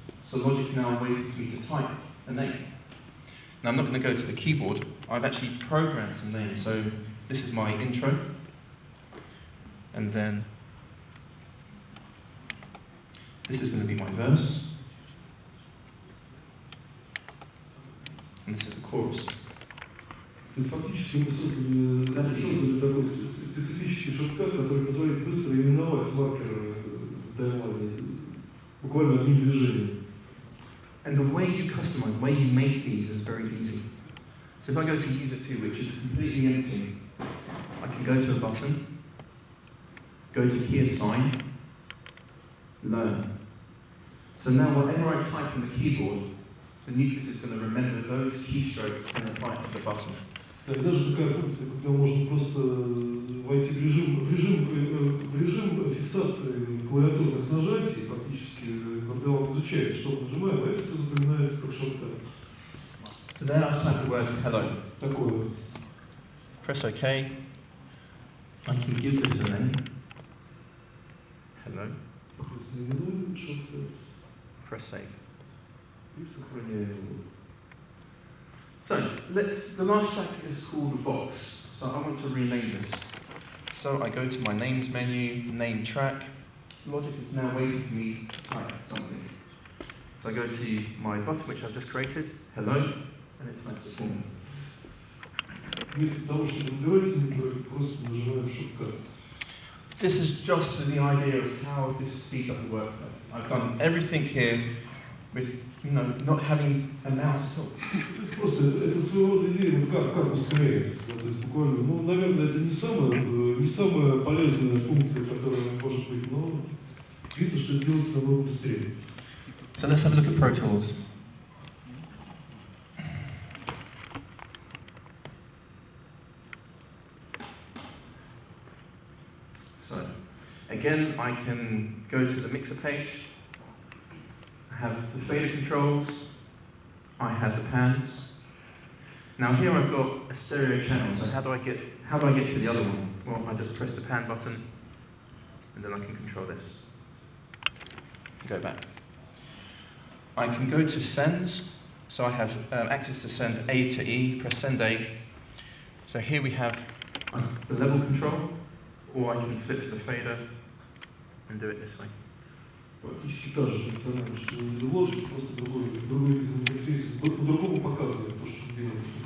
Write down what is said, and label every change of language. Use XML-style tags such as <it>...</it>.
<en>So Logic's now waiting for me to type a name. Now I'm not going to go to the keyboard, I've actually programmed some names. So this is my intro, and then this is going to be my verse, and this is the chorus.</en> <ru>То есть фактически мы создали такой специфический шорткат, который позволяет быстро именовать маркеры таймлайна буквально одним движением.</ru> <en>And the way you customize, the way you make these is very easy. So if I go to user 2, which is completely empty, I can go to a button, go to key assign, learn. So now whatever I type on the keyboard, the Nucleus is going to remember those keystrokes and apply it to the button.</en> <ru>Да, и даже такая функция, когда можно просто войти в режим фиксации клавиатурных нажатий, фактически, когда он изучает, что он нажимает, а это все запоминается как шорткат.</ru> <en>So then I type the word hello.</en> <ru>Такое.</ru> <en>Press OK. I can give this a name. Hello.</en> <ru>Соответственно, именуем шорткат.</ru> <en>Press save.</en> <ru>И сохраняем его.</ru> <en>So, the last track is called Vox, so I want to rename this. So I go to my names menu, name track. Logic is now waiting for me to type something. So I go to my button, which I've just created, hello, and it types it for me.</en> <ru>Вместо того, чтобы выбирать, мы просто нажимаем шорткат.</ru> <en>this is just the idea of how this speeds up the workflow. I've done everything here with, not having a mouse at all.</en> <ru>То есть просто это своего рода идея, вот как ускоряется. Да, то есть буквально, ну, наверное, это не самая полезная функция, которая может быть, но видно, что это делается намного быстрее.</ru> <en>So let's have a look at Pro Tools. So, again, I can go to the mixer page. I have the fader controls. I have the pans. Now here I've got a stereo channel. So how do I get to the other one? Well, I just press the pan button, and then I can control this. Go back. I can go to sends. So I have access to send A to E. Press send A. So here we have the level control, or I can flip to the fader and do it this way.</en> <ru>Практически та же функциональность, что и Logic, просто другой интерфейс, по-другому показывает то, что делает</ru>